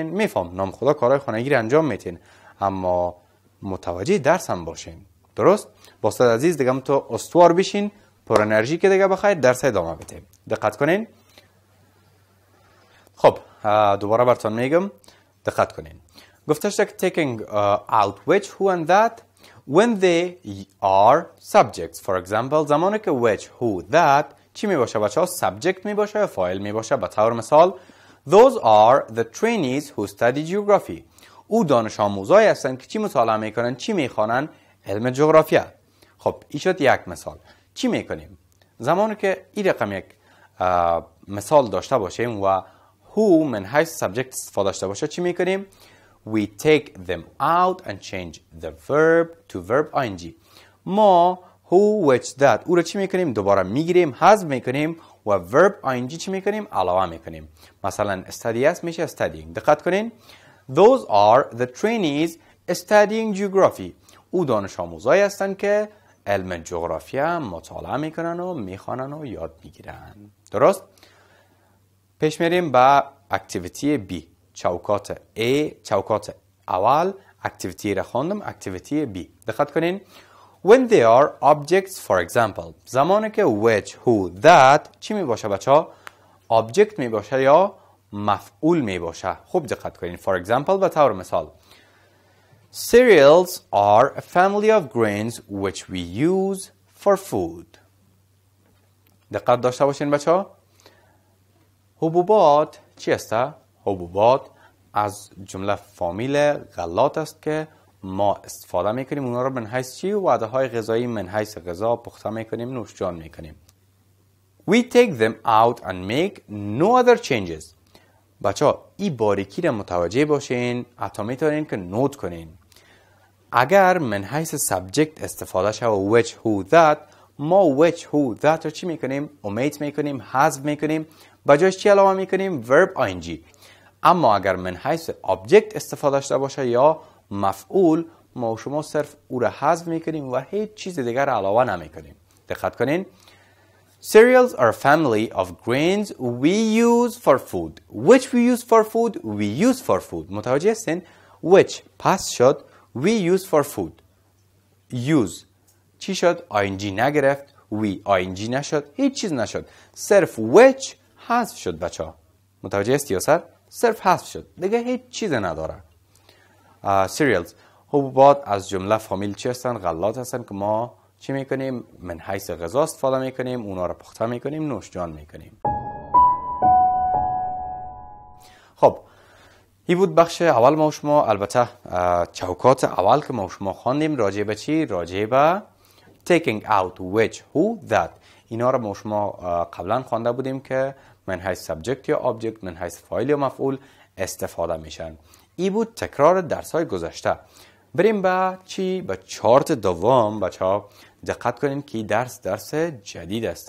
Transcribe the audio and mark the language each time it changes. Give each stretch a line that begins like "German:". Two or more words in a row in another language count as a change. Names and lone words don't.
Persian: میفهم نام خدا کارهای خانگی رو انجام میتین، اما متوجه درس هم باشین. درست؟ با استاد عزیز دیگه تو استوار بشین، پر انرژی که دیگه بخواید درس ادامه بدیم. دقت کنین. خب دوباره براتون میگم، دقت کنین. گفتش که
English: taking out which, who and that when they are subjects. For example
Persian: زمانی که
English: which, who, that
Persian: چی می باشه بچه ها؟ subject می باشه یا فاعل می باشه. به طور مثال
English: those are the trainees who study geography.
Persian: او دانش آموزایی هستند که چی مطالعه میکنن، چی میخوانن؟ علم جغرافیا. خب این شد یک مثال. چی میکنیم زمانی که این رقم یک مثال داشته باشیم و who من حیث subject استفاده داشته باشه؟ چی میکنیم؟
English: we take them out and change the verb to verb ing.
Persian: ما
English: who, which, that
Persian: او رو چی میکنیم؟ دوباره میگیریم، حذف میکنیم و
English: verb ing
Persian: چی میکنیم؟ علاوه میکنیم. مثلا study است میشه studying. دقت کنین.
English: those are the trainees studying geography.
Persian: او دانش آموزایی هستند که علم جغرافیا مطالعه میکنن و میخوانن و یاد میگیرن. درست؟ پیش میریم با اکتیویتی B. چوکات A، چوکات اول اکتیویتی را خواندم، اکتیویتی B. دقت کنین.
English: when they are objects for example
Persian: زمانی که
English: which, who, that
Persian: چی می باشه بچه ها؟ object می باشه یا مفعول می باشه. خوب دقت کنین.
English: for example
Persian: به طور مثال
English: cereals are a family of grains which we use for food.
Persian: دقت داشته باشین بچه ها. حبوبات چی است؟ حبوبات از جمله فامیل غلات است که ما استفاده میکنیم اونا رو من حیث چی؟ وعده های غذایی من حیث غذا پخته میکنیم، نوشجان میکنیم.
English: We take them out and make no other changes.
Persian: بچه ها این باریکی رو متوجه باشین، حتی میتونین که نوت کنین. اگر من حیث subject استفاده شود
English: which, who, that
Persian: ما
English: which, who, that
Persian: رو چی میکنیم؟ omit میکنیم، حذف میکنیم. بجاش چی علاوه میکنیم؟
English: verb ing.
Persian: اما اگر من حیث object استفاده داشته باشه یا مفعول، ما شما صرف او را حذف میکنیم و هیچ چیز دیگر علاوه نمیکنیم. دقت کنین.
English: Cereals are a family of grains we use for food. Which we use for food? We use for food.
Persian: متوجه هستین؟
English: Which
Persian: پس شد
English: we use for food. Use
Persian: چی شد؟ ing نگرفت.
English: We ing
Persian: نشد. هیچ چیز نشد. صرف which حذف شد بچه ها. متوجه هستی یا سر؟ صرف حذف شد. دیگه هیچ چیز نداره. cereals حبوبات از جمله فامیل چی هستن؟ غلات هستن که ما چی میکنیم؟ من حیث غذا استفاده میکنیم، اونا رو پخته میکنیم، نوشجان میکنیم. خب این بود بخش اول ما شما. البته چوکات اول که ما شما خواندیم راجع به چی؟ راجع به
English: taking out which, who, that.
Persian: اینا رو ما شما قبلا خوانده بودیم که من حیث subject یا object، من حیث فاعل یا مفعول استفاده میشن. این بود تکرار درس های گذشته. بریم به چی؟ به چارت دوم. بچه ها دقت کنین که درس جدید است.